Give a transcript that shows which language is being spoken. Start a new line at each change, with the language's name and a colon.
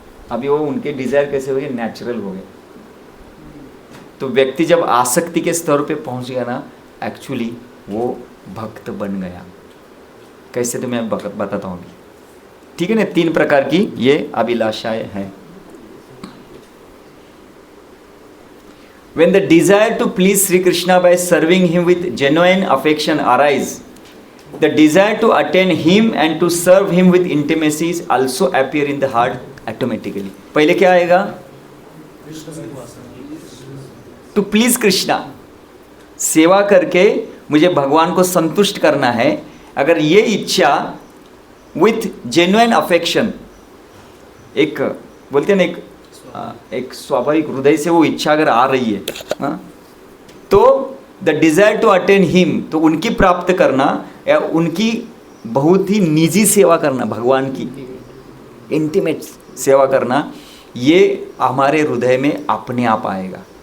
Hindi: अभी वो उनके डिजायर कैसे हो गए? नेचुरल हो गए। तो व्यक्ति जब आसक्ति के स्तर पे पहुंच गया ना, एक्चुअली वो भक्त बन गया। कैसे तो मैं बताता हूँ अभी, ठीक है ना। 3 प्रकार की ये अभिलाषाएं हैं।
English: When the desire to please Sri Krishna by serving him with genuine affection arise, the desire to attain him and to serve him with intimacy also appear in the heart automatically.
Hindi: पहले क्या आएगा?
English: to please
Hindi: Krishna, सेवा करके मुझे भगवान को संतुष्ट करना है। अगर ये इच्छा
English: with genuine affection,
Hindi: एक बोलते हैं ना, एक स्वाभाविक हृदय से वो इच्छा अगर आ रही है, तो
English: the desire to attain him,
Hindi: तो उनकी प्राप्त करना या उनकी बहुत ही निजी सेवा करना, भगवान की इंटीमेट सेवा करना, ये हमारे हृदय में अपने आप आएगा।